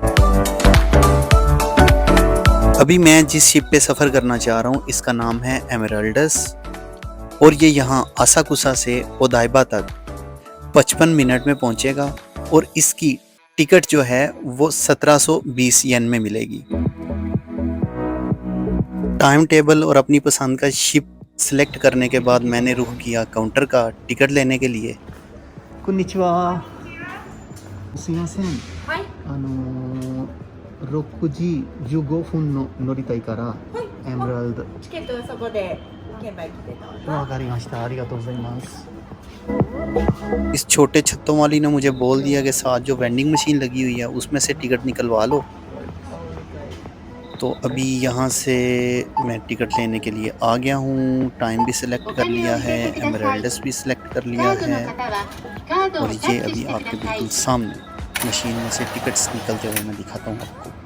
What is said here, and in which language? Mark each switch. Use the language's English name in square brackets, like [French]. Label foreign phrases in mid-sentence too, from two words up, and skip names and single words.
[Hindi] अभी मैं जिस शिप पे सफ़र करना चाह रहा हूँ इसका नाम है एमराल्डस और ये यहाँ असाकुसा से ओदाइबा तक 55 मिनट में पहुँचेगा और इसकी टिकट जो है वो 1720 येन में मिलेगी। [English] time table [Hindi] और अपनी पसंद का शिप सेलेक्ट करने के बाद मैंने रुख किया काउंटर का टिकट लेने के लिए। [Japanese] こんにちは。すいません。はい。 6時15分の乗りたいから、エメラルド。チケットはそこで券売機でどうぞ。わかりました。ありがとうございます。 [Hindi] इस छोटे छत्तों वाली ने मुझे बोल दिया कि साथ जो [English] vending machine [Hindi] लगी हुई है उसमें से टिकट निकलवा लो। तो अभी यहाँ से मैं टिकट लेने के लिए आ गया हूँ। टाइम भी सिलेक्ट कर लिया है, एमराल्डस भी सिलेक्ट कर लिया है और ये अभी आपके बिल्कुल सामने मशीन में से टिकट्स निकलते हुए मैं दिखाता हूँ आपको।